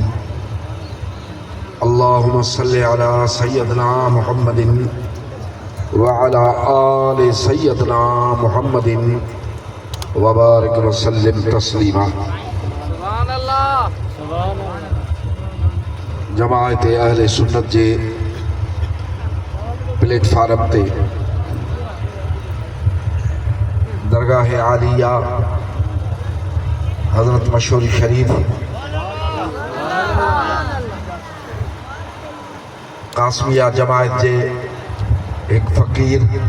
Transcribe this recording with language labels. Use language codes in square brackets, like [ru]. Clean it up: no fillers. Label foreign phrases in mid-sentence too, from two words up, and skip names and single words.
[ar] اللهم صل على سيدنا محمد وعلى آل سيدنا محمد وبارك وسلم تسليما. سبحان الله. [sd] जमाअत अहले सुन्नत जे प्लेटफार्म ते दरगाह आलिया हज़रत मशहूरी शरीफ कासमिया जमात जे एक फ़कीर